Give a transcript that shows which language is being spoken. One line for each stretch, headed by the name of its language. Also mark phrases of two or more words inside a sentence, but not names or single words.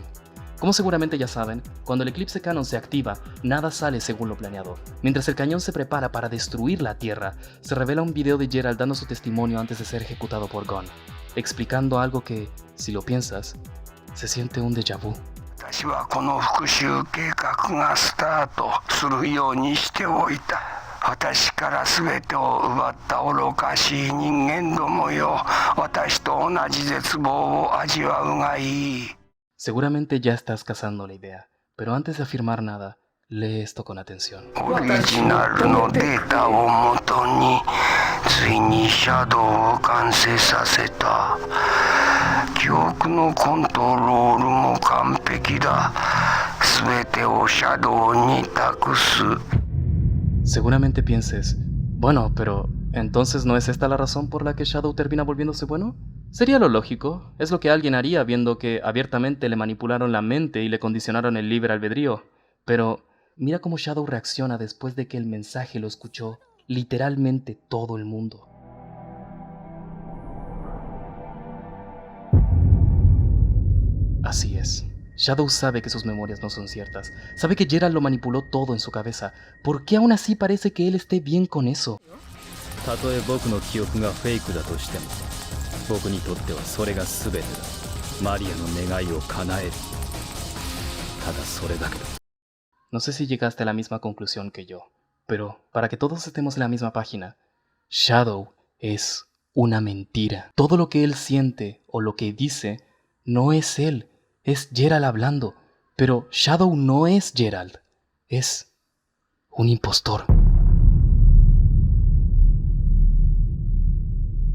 Spanish: Como seguramente ya saben, cuando el Eclipse Cannon se activa, nada sale según lo planeado. Mientras el cañón se prepara para destruir la Tierra, se revela un video de Gerald dando su testimonio antes de ser ejecutado por Gon, explicando algo que, si lo piensas, se siente un
French: déjà vu.
Japanese: 私はこの復讐計画がスタートするようにしておいた。私から全てを奪った愚かしい人間どもよ。私と同じ絶望を味わうがいい。
Spanish: Seguramente ya estás cazando la idea, pero antes de afirmar nada, lee esto con atención.
Japanese: オリジナルのデータをもとについにシャドウを完成させた。記憶のコントロールも完璧だ。全てをシャドウに託す。
Spanish: Seguramente pienses, bueno, pero ¿entonces no es esta la razón por la que Shadow termina volviéndose bueno? Sería lo lógico, es lo que alguien haría viendo que abiertamente le manipularon la mente y le condicionaron el libre albedrío. Pero mira cómo Shadow reacciona después de que el mensaje lo escuchó literalmente todo el mundo. Así es. Shadow sabe que sus memorias no son ciertas. Sabe que Gerald lo manipuló todo en su cabeza. ¿Por qué aún así parece que él esté bien con eso?
Japanese: たとえ僕の記憶がフェイクだとしても、僕にとってはそれが全てだ。マリアの願いを叶える。ただそれだけだ。
Spanish: No sé si llegaste a la misma conclusión que yo, pero para que todos estemos en la misma página, Shadow es una mentira. Todo lo que él siente o lo que dice no es él, es Gerald hablando, pero Shadow no es Gerald, es un impostor.